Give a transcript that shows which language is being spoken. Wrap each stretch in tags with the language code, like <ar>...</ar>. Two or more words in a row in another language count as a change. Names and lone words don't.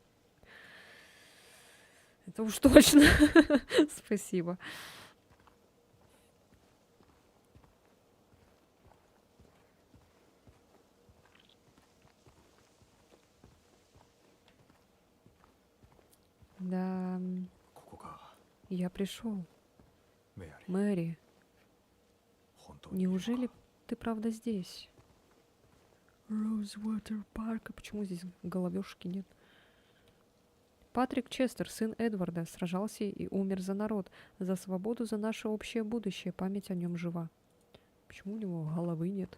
<ru>Это уж точно. Спасибо. Да,</ru> <ja>ここか</ja> <ru>я пришел.</ru> <ja>メアリー</ja> <ru>Мэри,</ru> <ja>本当にいるのか</ja> <ru>неужели ты правда здесь? Роузвотер парк. А почему здесь головешки нет? Патрик Честер, сын Эдварда, сражался и умер за народ, за свободу, за наше общее будущее. Память о нем жива. Почему у него головы нет?</ru>